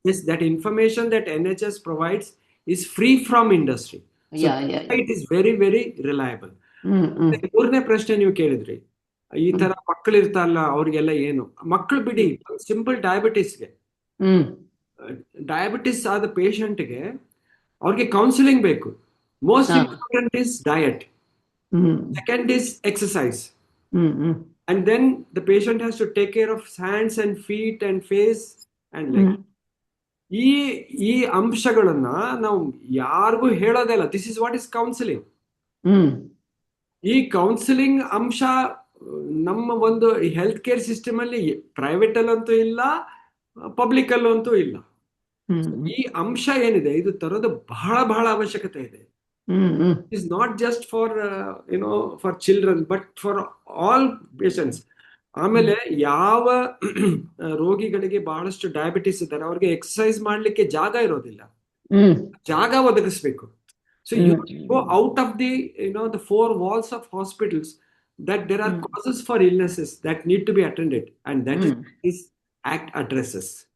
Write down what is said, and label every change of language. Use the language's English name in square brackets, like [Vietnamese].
[English] That information that NHS provides is free from industry. So it is very very reliable. [Kannada] ಮೂರನೇ ಪ್ರಶ್ನೆ ನೀವು ಕೇಳಿದ್ರಿ, ಈ ತರ ಮಕ್ಕಳು ಇರ್ತಾರಲ್ಲ ಅವ್ರಿಗೆಲ್ಲ ಏನು ಮಕ್ಕಳು ಬಿಡಿ, ಸಿಂಪಲ್ ಡಯಾಬಿಟಿಸ್ಗೆ, ಡಯಾಬಿಟಿಸ್ ಆದ ಪೇಷಂಟ್ಗೆ ಅವ್ರಿಗೆ ಕೌನ್ಸಿಲಿಂಗ್ ಬೇಕು. [English] Most important is diet, second is exercise, and then the patient has to take care of hands and feet and face and leg. [Kannada] ಈ ಅಂಶಗಳನ್ನ ನಾವು ಯಾರಿಗೂ ಹೇಳೋದೇ ಇಲ್ಲ. [English] This is what is counselling. [Kannada] ಈ ಕೌನ್ಸಿಲಿಂಗ್ ಅಂಶ ನಮ್ಮ ಒಂದು ಹೆಲ್ತ್ ಕೇರ್ ಸಿಸ್ಟಮ್ ಅಲ್ಲಿ ಪ್ರೈವೇಟ್ ಅಲ್ಲಂತೂ ಇಲ್ಲ, ಪಬ್ಲಿಕ್ ಅಲ್ಲಂತೂ ಇಲ್ಲ. ಈ ಅಂಶ ಏನಿದೆ ಇದು ತರೋದು ಬಹಳ ಬಹಳ ಅವಶ್ಯಕತೆ ಇದೆ. [English] Is not just for for children but for all patients. [Kannada] ಆಮೇಲೆ ಯಾವ ರೋಗಿಗಳಿಗೆ ಬಹಳಷ್ಟು ಡಯಾಬಿಟಿಸ್ ಇದ್ದಾರೆ ಅವ್ರಿಗೆ ಎಕ್ಸರ್ಸೈಸ್ ಮಾಡ್ಲಿಕ್ಕೆ ಜಾಗ ಇರೋದಿಲ್ಲ, ಜಾಗ ಒದಗಿಸ್ಬೇಕು. [English] So you go out of the the four walls of hospitals that there are causes for illnesses that need to be attended, and that is this act addresses.